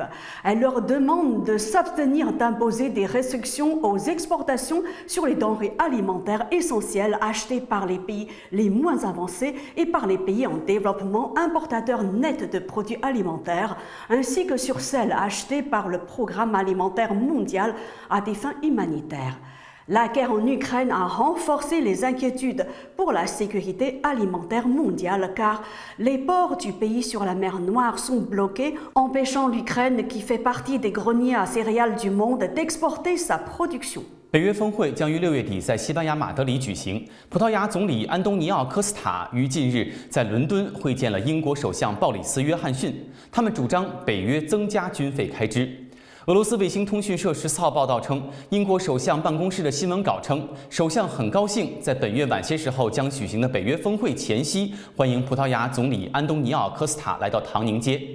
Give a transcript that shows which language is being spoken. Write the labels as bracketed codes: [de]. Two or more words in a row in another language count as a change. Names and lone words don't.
[fr] Elles leur demandent de s'abstenir d'imposer des restrictions aux exportations sur les denrées alimentaires essentielles achetés par les pays les moins avancés et par les pays en développement importateurs nets de produits alimentaires, ainsi que sur celles achetées par le Programme alimentaire mondial à des fins humanitaires. La guerre en Ukraine a renforcé les inquiétudes pour la sécurité alimentaire mondiale car les ports du pays sur la mer Noire sont bloqués, empêchant l'Ukraine, qui fait partie des greniers à céréales du monde, d'exporter sa production. [zh] 北约峰会将于6月底在西班牙马德里举行。葡萄牙总理安东尼奥·科斯塔于近日在伦敦会见了英国首相鲍里斯·约翰逊，他们主张北约增加军费开支。俄罗斯卫星通讯社14号报道称，英国首相办公室的新闻稿称，首相很高兴在本月晚些时候将举行的北约峰会前夕，欢迎葡萄牙总理安东尼奥·科斯塔来到唐宁街。